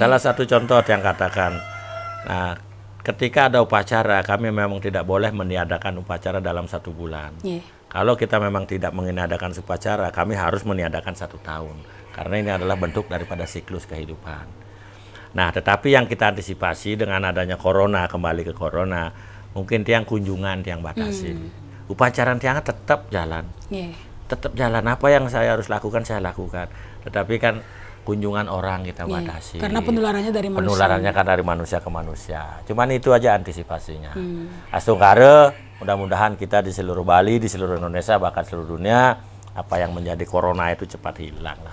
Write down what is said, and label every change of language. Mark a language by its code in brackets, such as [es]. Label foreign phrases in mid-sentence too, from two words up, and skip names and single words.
[id] Salah satu contoh yang katakan, nah ketika ada upacara kami memang tidak boleh meniadakan upacara dalam 1 bulan. Kalau kita memang tidak meniadakan upacara, kami harus meniadakan 1 tahun. Karena ini adalah bentuk daripada siklus kehidupan. Nah, tetapi yang kita antisipasi dengan adanya corona, kembali ke corona, mungkin tiang kunjungan, tiang batasi. Upacara tiang tetap jalan. Tetap jalan. Apa yang saya harus lakukan, saya lakukan. Tetapi kan kunjungan orang kita batasi. Karena penularannya dari manusia. Penularannya kan dari manusia ke manusia. Cuman itu aja antisipasinya. Astungkare, mudah-mudahan kita di seluruh Bali, di seluruh Indonesia, bahkan seluruh dunia, apa yang menjadi corona itu cepat hilang lah.